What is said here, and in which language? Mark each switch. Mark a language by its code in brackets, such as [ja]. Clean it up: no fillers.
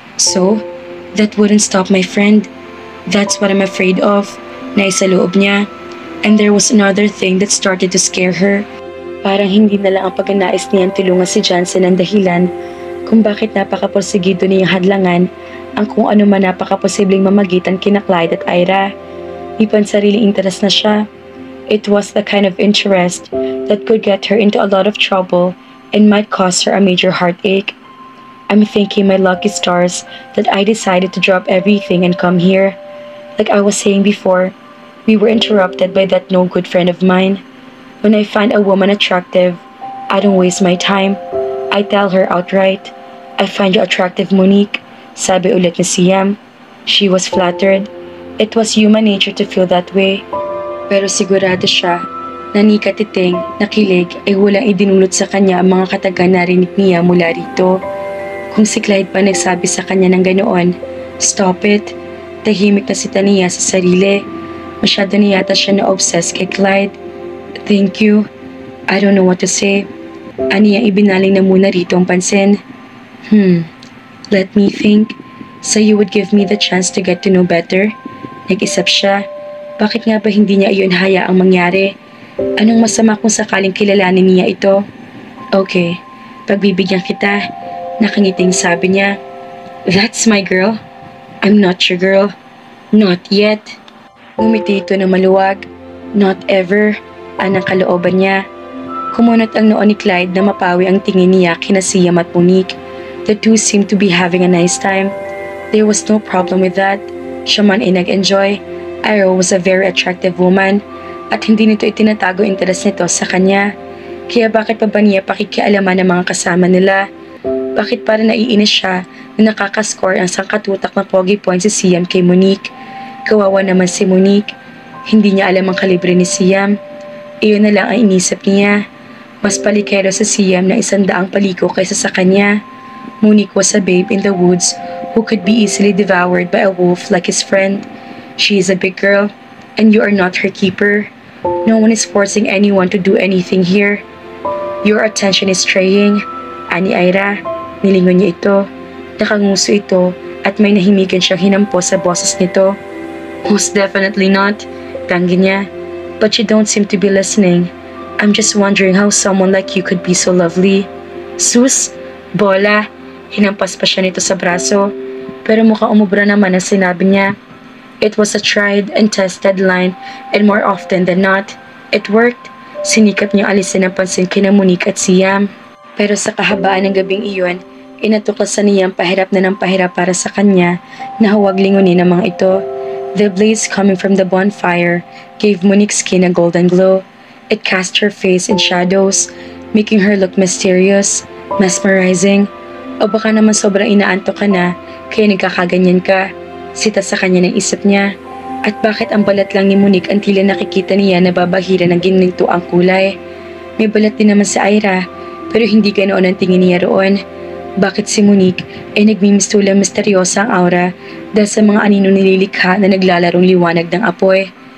[en] So, that wouldn't stop my friend. That's what I'm afraid of. [tl] Naisa loob niya. [en] And there was another thing that started to scare her. [tl] Parang hindi na lang ang pagnanais niyang tulungan si Johnson ang dahilan kung bakit napakaporsigido niyang hadlangan ang kung ano man napakaposibleng mamagitan kina Clyde at Ira. May pansariling interes na siya. [en] It was the kind of interest that could get her into a lot of trouble and might cause her a major heartache. I'm thanking my lucky stars that I decided to drop everything and come here. Like I was saying before, we were interrupted by that no-good friend of mine. When I find a woman attractive, I don't waste my time. I tell her outright, I find you attractive, Monique. [tl] Sabi ulit ni Siam. [en] She was flattered. It was human nature to feel that way. [tl] Pero sigurado siya na ni katiting, nakilig ay walang idinulot sa kanya ang mga katagang narinig niya mula rito. Kung si Clyde pa nagsabi sa kanya ng ganoon, [en] stop it. [tl] Tahimik na si Tania sa sarili. Masyado na yata siya na-obsess kay Clyde. [en] Thank you. I don't know what to say. [tl] Aniyang ibinaling na muna rito ang pansin. [en] Let me think. So you would give me the chance to get to know better? [tl] Nag-isip siya. Bakit nga ba hindi niya iyon hayaang mangyari? Anong masama kung sakaling kilalanin niya ito? Okay, pagbibigyan kita. Nakangiting sabi niya. [en] That's my girl. I'm not your girl. Not yet. [tl] Ngumiti ito na maluwag. [en] Not ever. [tl] Anang kalooban niya. Kumunot ang noo ni Clyde na mapawi ang tingin niya kina Siam at Monique. [en] The two seemed to be having a nice time. There was no problem with that. [tl] Siya man ay nag-enjoy. [en] Ira was a very attractive woman [tl] at hindi nito itinatago interes nito sa kanya. Kaya bakit pa ba niya pakikialaman ng mga kasama nila? Bakit para naiinis siya na nakakascore ang sangkatutak na pogi point si Siam kay Monique? Kawawa naman si Monique. Hindi niya alam ang kalibre ni Siam. Iyon na lang ang inisip niya. Mas palikero sa Siam na 100 paliko kaysa sa kanya. [en] Monique was a babe in the woods who could be easily devoured by a wolf like his friend. She is a big girl, and you are not her keeper. No one is forcing anyone to do anything here. Your attention is straying. [tl] Ani Ira, nilingon niya ito. Nakanguso ito at may nahimigan siyang hinampo sa boses nito. [en] Most definitely not, [tl] tanggi niya. [en] But you don't seem to be listening. I'm just wondering how someone like you could be so lovely. [tl] Sus, bola. Hinampas pa siya nito sa braso. Pero mukhang umubra naman ang sinabi niya. [en] It was a tried and tested line and more often than not, it worked. [tl] Sinikap niyang alisin ang pansin kina Monique at Siam. Pero sa kahabaan ng gabing iyon, inatuklasan niya ang pahirap na ng pahirap para sa kanya na huwag lingunin ang mga ito. [en] The blaze coming from the bonfire gave Monique's skin a golden glow. It cast her face in shadows, making her look mysterious, mesmerizing. [tl] O baka naman sobrang inaantok ka na, kaya nagkakaganyan ka. Sita sa kanya ng isip niya. At bakit ang balat lang ni Monique ang tila nakikita niya na babahira ng gininto ang kulay? May balat din naman si Ira, pero hindi ganoon ang tingin niya roon. Bakit si Monique ay nagmimistulang misteryosa ang aura dahil sa mga anino nililikha na naglalarong liwanag ng apoy?